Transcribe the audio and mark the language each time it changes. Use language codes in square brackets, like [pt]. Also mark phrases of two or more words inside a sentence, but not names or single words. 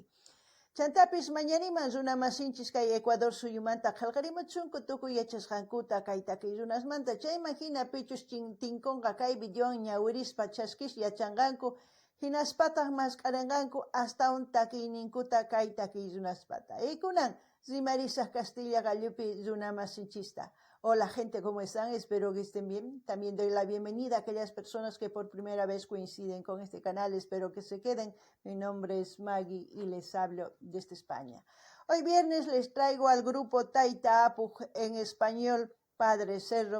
[qu] Chantapis mañariman runa masinchis kay Ecuador suyumanta qillqarimuchunku tukuy yachasqankuta kay takiy runasmanta chayman hina pichus tinkunqa kay videowan ñawirispa chaskis yachanqanku hinaspataq masqarinqanku astawan takiyninkuta kay takiy runaspata. Kunan rimarisaq Castilla Gallupi runa masinchista. [es] Hola gente, ¿cómo están? Espero que estén bien. También doy la bienvenida a aquellas personas que por primera vez coinciden con este canal. Espero que se queden. Mi nombre es Maggie y les hablo desde España. Hoy viernes les traigo al grupo Taita Apuj, en español Padre Cerro.